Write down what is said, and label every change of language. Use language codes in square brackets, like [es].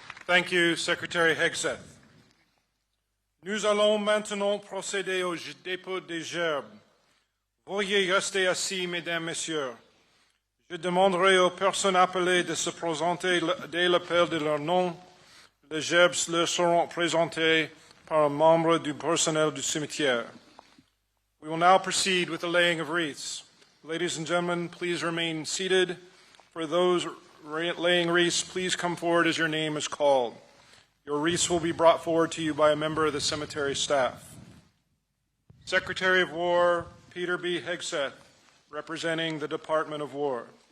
[en] Thank you, Secretary Hegseth. [fr] Nous allons maintenant procéder au dépôt des gerbes. Veuillez rester assis, mesdames, messieurs. Je demanderai aux personnes appelées de se présenter dès l'appel de leur nom. Les gerbes leur seront présentés par un membre du personnel du cimetière. [en] We will now proceed with the laying of wreaths. Ladies and gentlemen, please remain seated. For those laying wreaths, please come forward as your name is called. Your wreaths will be brought forward to you by a member of the cemetery staff. Secretary of War Peter B. Hegseth, representing the Department of War.